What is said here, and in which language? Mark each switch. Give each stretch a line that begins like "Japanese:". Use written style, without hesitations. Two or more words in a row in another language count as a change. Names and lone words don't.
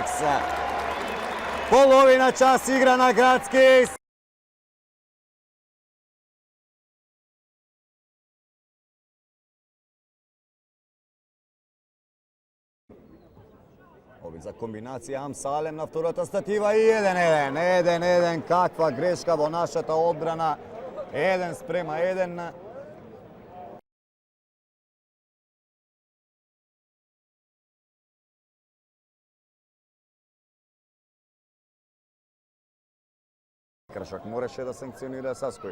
Macedonian: Половина час игра на Градски. За комбинација Амсалем на втората статива и 1-1. 1-1, каква грешка во нашата одбрана. 1-1. Кршак мораше да санкционира Саској.